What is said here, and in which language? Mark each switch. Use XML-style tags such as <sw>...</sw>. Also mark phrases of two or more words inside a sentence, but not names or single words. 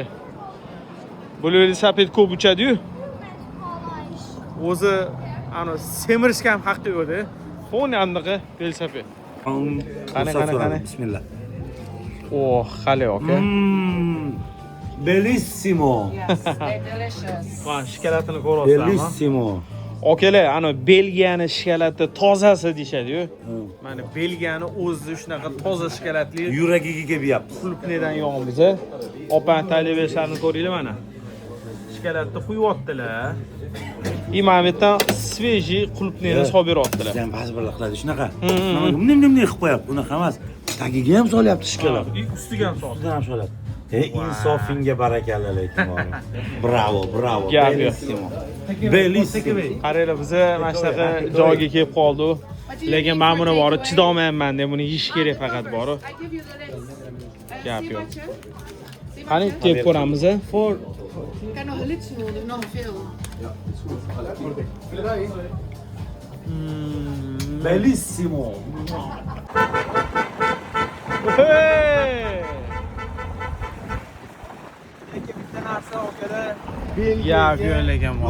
<uz>Bu velosiped ko'p uchadi-yu. O'zi ana semirishga ham haqqi yo'q-da. Qo'ni andaqa velosiped. Qani. Bismillah. Oh, xali aka.</uz> <it>Bellissimo.</it> <en>Yes, they're delicious.</en> <uz>Mana shikolatini ko'ryapsizlarmi?</uz> <it>Bellissimo.</it> <uz>Okalar, ana Belgiyani shikolati tozasi deyshadi-yu. Mana Belgiyani o'zi shunaqa toza shikolatli Yuragiga kelyapti. klubnidan yog'imiz. Opan talabalarini ko'ringlar mana. Shikolatni quyaptilar. Mana bu yerdan svejiy qulupniyni solib beryaptilar. Bizdan ba'zi birlar qiladi shunaqa. Nimni qilib qo'yapti, unaqa emas. Tagiga ham solyapti shikolat. Ustiga ham solib. Ustidan ham solyapti. Insofinga barakalla lekin. Bravo. Gap yo'q.</uz> <it>Bellissimo.</it> <uz>Qaranglar, biz mana shunaqa joyga kelib qoldik. Lekin men buni borib chidamayapman deb buni yeyish kerak faqat borib.</uz> <en>I give you the list.</en> <uz>Gap yo'q.</uz> <en>See</en> <uz>Qani deb ko'ramiz.</uz> <nl>Ik kan nog een liedje doen, nog veel.</nl> <it>Bellissimo.</it> <uz>Bitta narsa okada gap yo'q lekin bor.</uz>